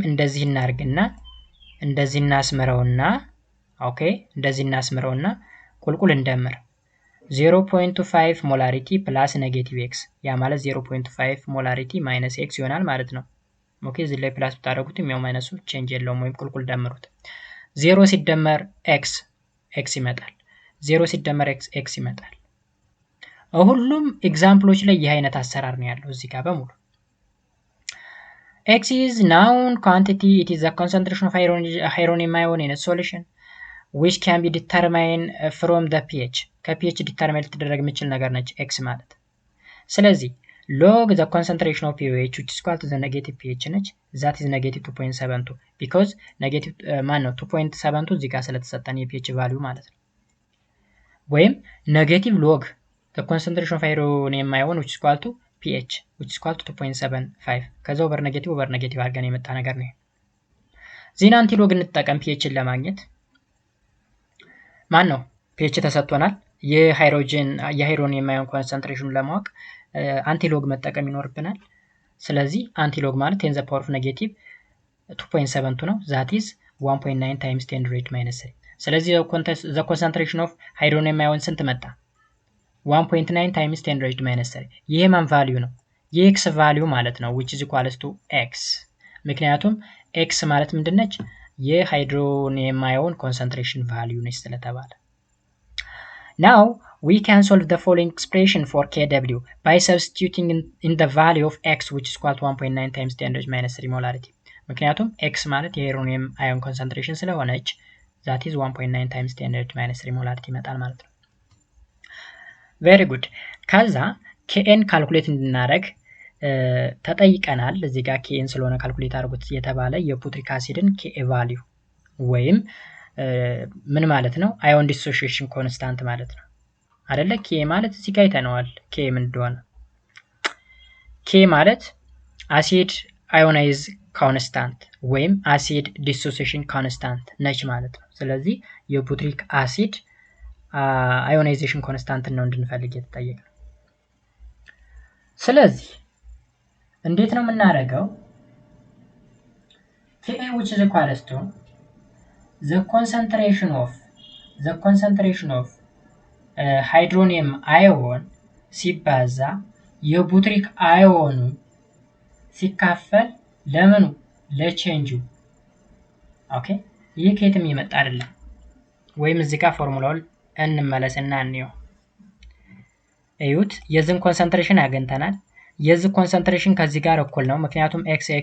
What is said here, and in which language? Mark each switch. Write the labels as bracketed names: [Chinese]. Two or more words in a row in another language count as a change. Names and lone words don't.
[Amharic] እንደዚህ እናርግና እንደዚህ እናስመረውና ኦኬ እንደዚህ እናስመረውና ቁልቁል እንደምር 0.5 [English] molarity plus negative [Amharic] x ያ ማለት 0.5 [English] molarity minus [Amharic] x ይሆናል ማለት ነው ኦኬ እዚህ ላይ ፕላስ ብታደርጉትም ያው ማይነሱ ቼንጅ የለውም ወይም ቁልቁል ደምሩት 0 ሲደመር x ይመጣል 0 ሲደመር x ይመጣል ሁሉም ኤግዛምፕሎች ላይ ይህ አይነት አሰራር ነው ያለው እዚህ ጋር በሙሉ [English] x is known quantity it is the concentration of hydronium ion in a solution which can be determined from the pH [Amharic] ከpH determine ልትደረግ የሚችል ነገር ነች x ማለት ስለዚህ [English] log the concentration of pH which is equal to the negative pH ነች that is negative 2.72 because negative 2.72 [Amharic] እዚህ ጋር ስለተሰጠን የpH value ማለት ነው [English] ወይም negative log the concentration of hydronium ion which is equal to pH which is equal to 2.75 ከዛ over negative [Amharic] አድርገን የመጣ ነገር ነው ዜና አንቲሎግ እንጠቀም pHን ለማግኘት ማን ነው pH ተሰጥቶናል [English] hydronium ion concentration [Amharic] ለማወቅ አንቲሎግ መጠቀም ይኖርብናል ስለዚህ አንቲሎግ ማለት 10 [English] the power of negative [Amharic] 2.72 ነው [English] that is 1.9 times 10 raised minus 3 [Amharic] ስለዚህ [English] the concentration of hydronium ion [Amharic] ስንት መጣ [English] 1.9 times 10 raised minus 3 [Amharic] ይሄ ማን ቫልዩ ነው የx ቫልዩ ማለት ነው [English] which is equals to x [Amharic] ምክንያቱም x ማለት ምንድነች [English] hydronium ion concentration value [Amharic] ነች ስለተባለ [English] now we can solve the following expression for kW by substituting in the value of x which is equal to 1.9 times 10 raised minus 3 molarity [Amharic] ምክንያቱም x ማለት [English] hydronium ion concentration [Amharic] ስለሆነች [English] that is 1.9 times 10 raised minus 3 molarity [Amharic] ይመጣል ማለት ነው [English] very good [Amharic] ከዛ kn ካልኩሌት እንድናረግ ተጠይቀናል እዚህ ጋር kn ስለሆነ ካልኩሌት አድርጉት የተባለ የፑትሪክ አሲድን [English] ka value [Amharic] ወይም ምን ማለት ነው [English] ion dissociation constant [Amharic] ማለት ነው አይደለ k ማለት እዚህ ጋር አይተነዋል k ምን እንደሆነ k ማለት [English] acid ionize constant [Amharic] ወይም [English] acid dissociation constant [Amharic] ነች ማለት ነው ስለዚህ የፑትሪክ [English] acid ionization constant [Amharic] ነው እንድንፈልግ የተጠየቀ ስለዚህ እንዴት ነው የምናደርገው [English] Ka which is equals to the concentration of hydronium ion [Amharic] ሲባዛ የፑትሪክ አዮኑ ሲካፈል ለምኑ ለቼንጁ ኦኬ ይሄ ከየትም ይመጣ አይደለም ወይም እዚህ ጋር ፎርሙላውን እንመለስና እንየው እዩት የዝን ኮንሰንትሬሽን አገኝተናል የዚህ ኮንሰንትሬሽን ከዚህ ጋር እኩል ነው ምክንያቱም x